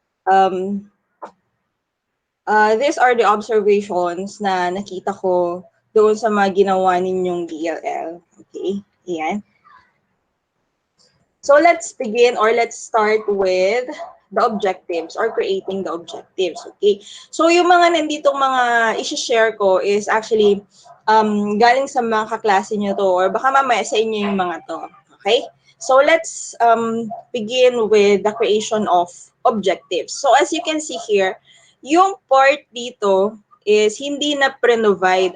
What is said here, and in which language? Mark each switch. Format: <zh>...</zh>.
<en>Um, these are the observations</en> <tl>na nakita ko doon sa mga ginawa ninyong DLL. Okay? Ayan.</tl> <en>So let's begin or let's start with the objectives or creating the objectives. Okay?</en> <tl>So yung mga nanditong mga isi-share ko is actually galing sa mga kaklase nyo to or baka mamaya sa inyo yung mga to.</tl> <en>Okay? So let's begin with the creation of objectives.</en> <tl>So as you can see here, yung part dito is hindi na pre-provide.</tl>